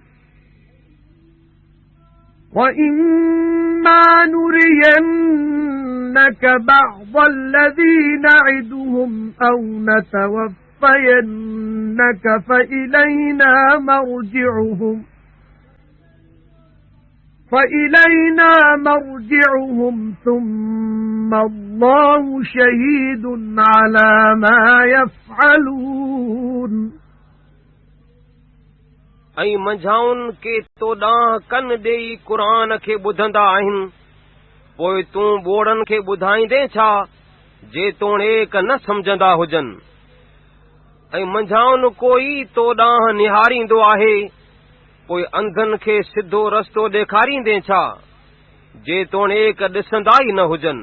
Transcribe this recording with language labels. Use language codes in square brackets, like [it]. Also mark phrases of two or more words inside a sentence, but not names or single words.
[ar] وَإِمَّا نُرِيَنَّكَ بَعْضَ الَّذِي نَعِدُهُمْ أَوْ نَتَوَفَّيَنَّكَ فَإِلَيْنَا مَرْجِعُهُمْ ثُمَّ اللَّهُ شَهِيدٌ عَلَى مَا يَفْعَلُونَ [sd] ऐं मंझाउनि के तो ॾांहुं कन ॾेई क़ुरान खे ॿुधंदा आहिनि, पोइ तूं ॿोड़नि खे ॿुधाईंदे छा जेतोणीक न सम्झंदा हुजनि। ऐं मंझाउनि कोई तो ॾांहुं निहारींदो आहे, पोइ अंधनि खे सिधो रस्तो ॾेखारींदे छा जेतोणीक ॾिसंदा ई न हुजनि।